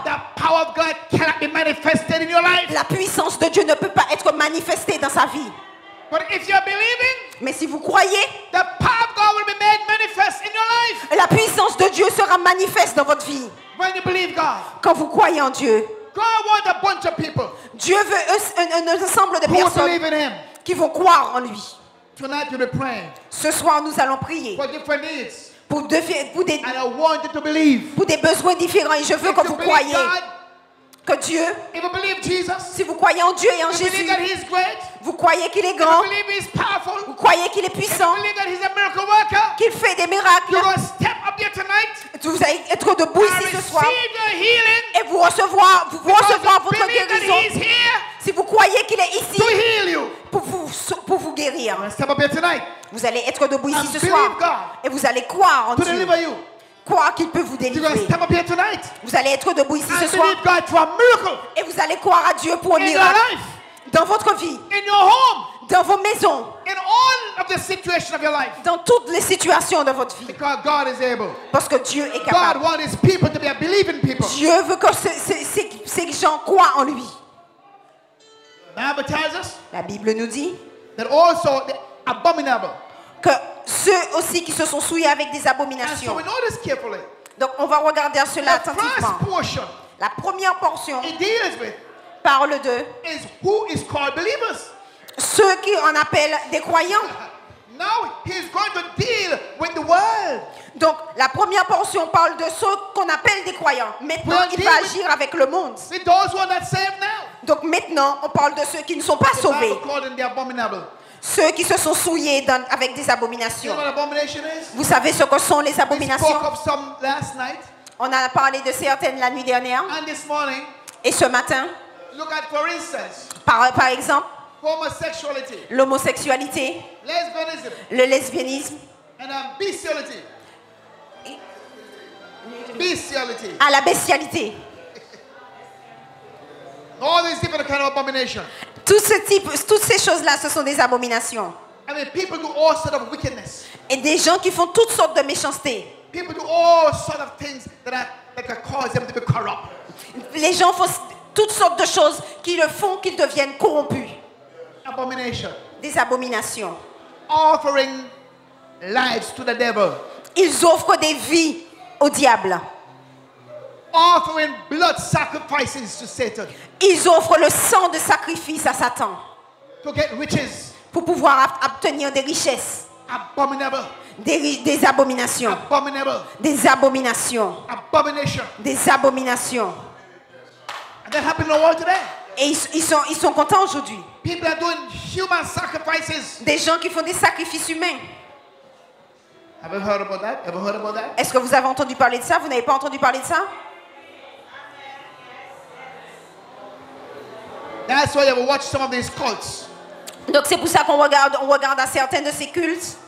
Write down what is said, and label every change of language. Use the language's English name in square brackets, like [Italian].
[English] the power of God cannot be manifested in your life. [French] la puissance de Dieu ne peut pas être manifestée dans sa vie. [English] But if you're believing, [French] Mais si vous croyez, [English] the power of God will be made manifest in your life. [French] la puissance de Dieu sera manifeste dans votre vie. [English] When you believe God, [French] Quand vous croyez en Dieu, [English] God wants a bunch of people [French] Dieu veut un ensemble de [English] who will [French] personnes [English] believe in Him. [French] qui vont croire en lui. [English] Tonight we'll be praying [French] Ce soir, nous allons prier [English] for different needs. [French] pour des [English] And I want you to believe. [French] besoins différents. Et je veux [English] If [French] que [English] you [French] vous [English] believe [French] croyez [English] God, [French] que Dieu, [English] if you believe Jesus, [French] si vous croyez en Dieu et en [English] if you [French] Jésus, [English] believe that He's great, [French] vous croyez qu'il est [English] if you [French] grand, [English] believe He's powerful, [French] vous croyez qu'il est [English] if you [French] puissant, [English] believe that He's a miracle worker, [French] qu'il fait des miracles, [English] you're going to step up here tonight [French] vous allez être debout [English] and [French] ici ce soir [English] receive your healing [French] et vous recevoir [English] because you [French] votre [English] believe that [French] guérison. [English] He's here [French] Si vous croyez qu'il est ici [English] to heal you. [French] pour vous guérir, [English] I'm going to step up here tonight [French] vous allez être debout ici [English] and [French] ce [English] believe [French] soir [English] God [French] et vous allez croire en [English] to [French] Dieu, [English] deliver you. [French] croire qu'il peut vous [English] You're going to [French] délivrer. [English] step up here tonight [French] Vous allez être debout ici ce [English] and [French] soir [English] believe God for a miracle [French] et vous allez croire à Dieu pour un [English] in your [French] miracle [English] life, [French] dans votre vie, [English] in your home, [French] dans vos maisons, [English] in all of the situation of your life. [French] dans toutes les situations de votre vie. [English] Because God is able. [French] Parce que Dieu est [English] God [French] capable. [English] wants His people to be a believing people. [French] Dieu veut que ces gens croient en lui. [English] The Bible tells us [French] La Bible nous dit [English] that also the abominable. [French] que ceux aussi qui se sont souillés avec des [English] And so [French] abominations. [English] we notice carefully. [French] Donc on va regarder cela [English] The [French] attentivement. [English] first portion [French] La première portion [English] it deals with [French] parle de [English] is who is called believers. [French] ceux qui en appellent des croyants. [English] Now He's going to deal with the world. [French] Donc la première portion parle de ceux qu'on appelle des croyants. Maintenant, il va agir avec le monde. [English] With those who are not saved now. [French] Donc maintenant, on parle de ceux qui ne sont pas [English] The [French] sauvés. [English] Bible called them the abominable. [French] Ceux qui se sont souillés avec des [English] You [French] abominations. [English] know what abomination is? [French] Vous savez ce que sont les [English] We [French] abominations? [English] spoke of some last night. [French] On a parlé de certaines la nuit dernière. [English] And this morning, [French] Et ce matin, [English] look at, for instance, [French] par exemple, [English] homosexuality, [French] l'homosexualité, [English] lesbianism, [French] le lesbianisme, [English] and bestiality. Bestiality. [French] à la bestialité. [English] All these different kind of abomination. [French] Toutes ces choses-là, ce sont des abominations. [English] I mean, people do all sort of wickedness. [French] Et des gens qui font toutes sortes de méchanceté. [English] People do all sort of things that can cause them to be corrupt. [French] Les gens font toutes sortes de choses qui le font qu'ils deviennent corrompus. [English] Abomination. [French] Des abominations. [English] Offering lives to the devil. [French] Ils offrent des vies au diable. [English] Offering blood sacrifices to Satan. [French] Ils offrent le sang de sacrifice à Satan [English] To get riches. [French] pour pouvoir obtenir des richesses. [English] Abominable. [French] Des abominations. [English] Abominable. [French] Des abominations. [English] Abomination. [French] Des abominations. [English] And that happened in the world today. [French] Et ils sont contents aujourd'hui. [English] People are doing human sacrifices. [French] Des gens qui font des sacrifices humains. [English] Have you heard about that? Ever heard about that? [French] Est-ce que vous avez entendu parler de ça? Vous n'avez pas entendu parler de ça? [English] That's why you ever watch some of these cults. [French] Donc c'est pour ça qu'on regarde à certains de ces cultes.